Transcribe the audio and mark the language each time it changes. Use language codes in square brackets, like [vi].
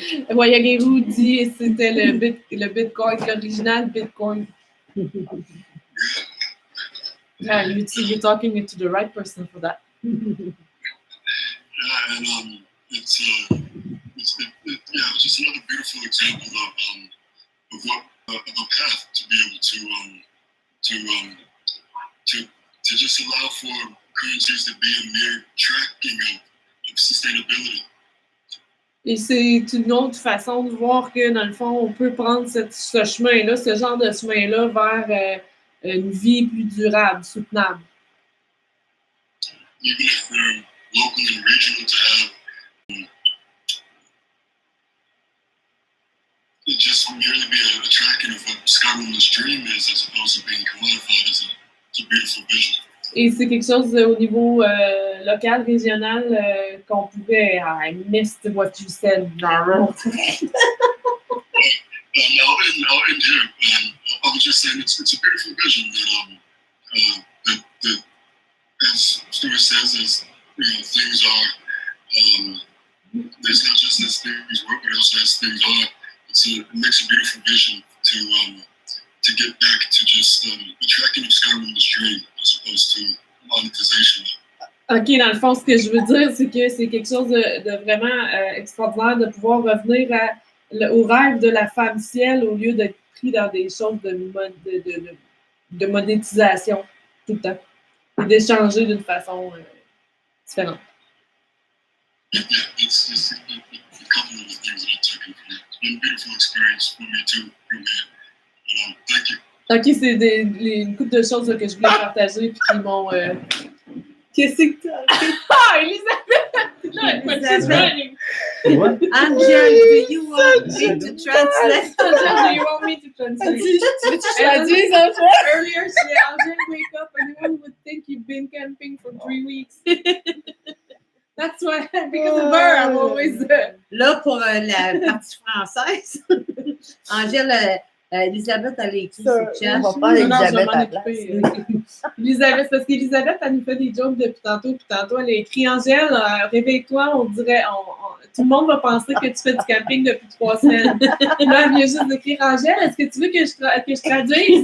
[fr] Wayagero dit c'était le Bitcoin, l'original Bitcoin. [en] Yeah, you're talking to the right person for that. Yeah, and it's just another beautiful example of what of a path to be able to just allow for currencies to be a mere tracking of sustainability. [fr] Et c'est une autre façon de voir que, dans le fond, on peut prendre ce chemin-là, ce genre de chemin-là vers une vie plus durable, soutenable. [en] Even if they're local and regional, to have it just merely be a tracking of what Skyrim's dream is, as opposed to being commodified, is a beautiful vision. [fr] Et c'est quelque chose au niveau local, régional, qu'on pouvait. [en] I missed what you said, Darrell. Now in here, I was just saying it's a beautiful vision that as Stuart says, things are. There's not just as things work, but also as things are. It makes a beautiful vision to get back to just the tracking of Skyrim's dream as opposed to monetization. [fr] OK, dans le fond, ce que je veux dire, c'est que c'est quelque chose de vraiment extraordinaire de pouvoir revenir au rêve de la femme ciel au lieu d'être pris dans des choses de monétisation tout le temps et d'échanger d'une façon différente. [en] Yeah, it's a couple of the things that I took from it. It's been a beautiful experience for me too, from here. Thank you. [fr] OK, c'est une couple de choses là, que je voulais partager puis qui m'ont... Qu'est-ce que t'as? Ah, Elisabeth! [en] What? Angel, do you want me to translate? Angel, do you want me to translate? Earlier, she said, Angel, wake up. Anyone would think you've been camping for 3 weeks. That's why, because of her, I'm always... [fr] Là, pour la partie française, Angèle, Elisabeth, elle a écrit ce chat. On va pas Elisabeth à la place. Elisabeth, parce qu'Elisabeth, elle nous fait des jokes depuis tantôt, puis tantôt, elle a écrit Angèle, réveille-toi, on dirait, tout le monde va penser que tu fais du camping depuis 3 semaines. Là, elle vient juste d'écrire Angèle, est-ce que tu veux que je traduise?